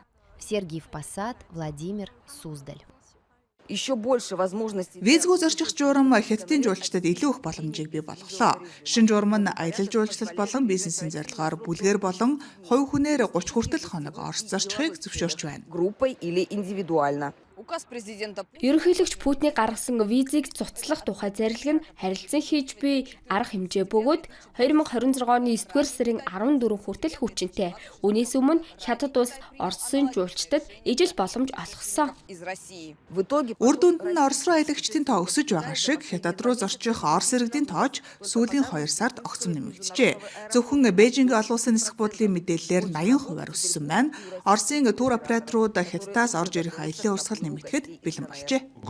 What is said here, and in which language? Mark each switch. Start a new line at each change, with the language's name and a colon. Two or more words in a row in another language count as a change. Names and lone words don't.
Russian: Сергиев Посад, Владимир Суздаль. Еще больше возможностей.
Mongolian: Визгүй зорчих журам Хятадын жуулчдад илүү их боломжийг бий болголоо. Шин журам нь аялал жуулчлал болон бизнесийн зорилгоор бүлгээр болон хувь хүнээр 30 хүртэл хоног Орос зорчихыг зөвшөөрч байна.
Russian: Группой или индивидуально. Указ президента.
Mongolian: Ерөнхийлөгч Путиний гаргасан визийг цуцлах тухай зарлиг нь харилцан хийж буй арга хэмжээ бөгөөд 2026 оны 9-р сарын 14 хүртэл хүчинтэй. Үүнээс өмнө Хятад улс Оросын жуулчдад ижил боломж олгосон.
Russian: Из России. В итоге
Mongolian: Үр дүнд нь Орос руу аялагчдын тоо өсөж байгаа шиг Хятад руу зорчих Орос иргэдийн тоож сүүлийн 2 сард огцом нэмэгджээ. Зөвхөн Бээжинг олон улсын нисэх бодлын мэдээллээр 80% өссөн байна. Оросын тур операторууд Хятадаас орж ирэх аяллаа урсгал нэмэгдэхэд бэлэн болжээ.